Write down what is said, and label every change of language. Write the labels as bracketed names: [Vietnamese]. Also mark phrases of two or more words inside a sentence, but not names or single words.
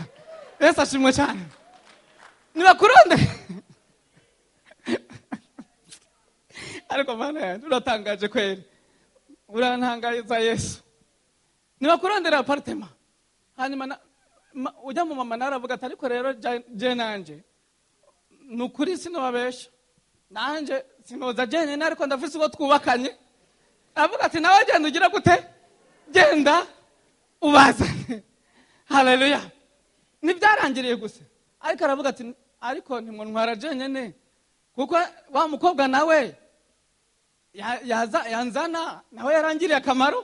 [Rundi] Yesu ashimwe cyane. Nibakurondere. Ariko mana yanjye uratangaje kweli. Urantangaza Yesu. Nibakurondere apartment. Hanyuma ujya mu mama naravuga ati ariko rero je nanje nukuri sinobabesha. Nanje sinoza jene ariko ndafise uwo twubakanye. Aravuga ati nawe genda ugira gute? Genda ubazane. Haleluya. Nibyarangiriye gusa. Ariko aravuga ati ariko ntimwo ntwara jene kuko wa mukobwa nawe yanzana nawe yarangiriye akamaro.